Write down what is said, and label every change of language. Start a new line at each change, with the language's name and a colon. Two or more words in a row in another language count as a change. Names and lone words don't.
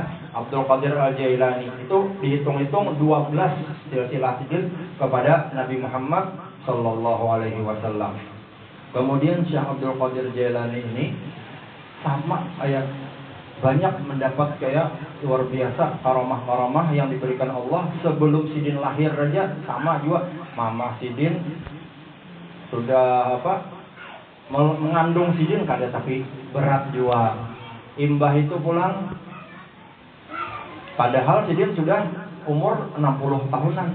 Indonesian: Abdul Qadir Al-Jailani itu dihitung-hitung 12 silsilah sidin kepada Nabi Muhammad
Arabic: صلى الله عليه وسلم.
Indonesian: Kemudian Syekh Abdul Qadir Jailani ini sama kayak banyak mendapat kayak luar biasa karomah-karomah yang diberikan Allah sebelum sidin lahir aja.
Banjar: Sama juga mama sidin sudah mengandung sidin kada, tapi berat juga. Imbah itu pulang padahal sidin sudah umur 60 tahunan.